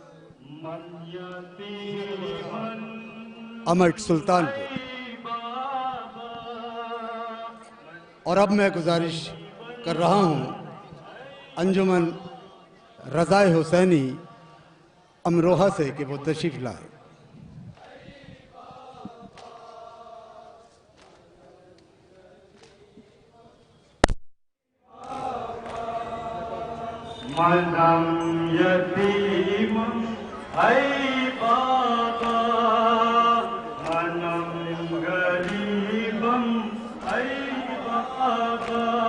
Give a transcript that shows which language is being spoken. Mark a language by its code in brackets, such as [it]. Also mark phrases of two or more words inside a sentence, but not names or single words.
[ur] امٹ سلطانپور، اور اب میں گزارش کر رہا ہوں انجمن رضائے حسینی امروہہ سے کہ وہ تشریف لائے. [fa] منم یتیم ای بابا، منم غریبم ای بابا.